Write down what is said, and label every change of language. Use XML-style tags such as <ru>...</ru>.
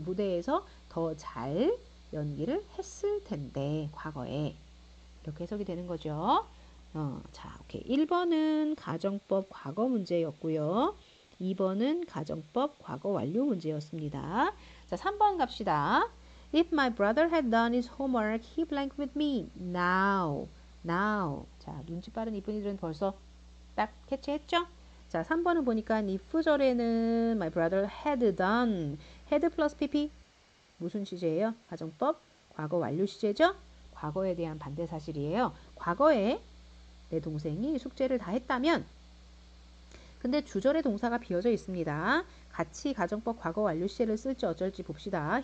<ko>무대에서 더 잘 연기를 했을 텐데 과거에. 이렇게 해석이 되는 거죠. 자, 오케이. 1번은 가정법 과거 문제였고요. 2번은 가정법 과거 완료 문제였습니다. 자, 3번 갑시다.</ko> <en>If my brother had done his homework, he blank with me. Now. Now.</en> <ko>자, 눈치 빠른 이쁜이들은 벌써 딱 캐치했죠? 자, 3번은 보니까 if절에는</ko> <en>my brother had done.</en> <ko>had 플러스 pp. 무슨 시제예요? 가정법 과거 완료 시제죠? 과거에 대한 반대 사실이에요. 과거에 내 동생이 숙제를 다 했다면 근데 주절의 동사가 비어져 있습니다. 같이 가정법 과거 완료 시제를 쓸지 어쩔지 봅시다.</ko>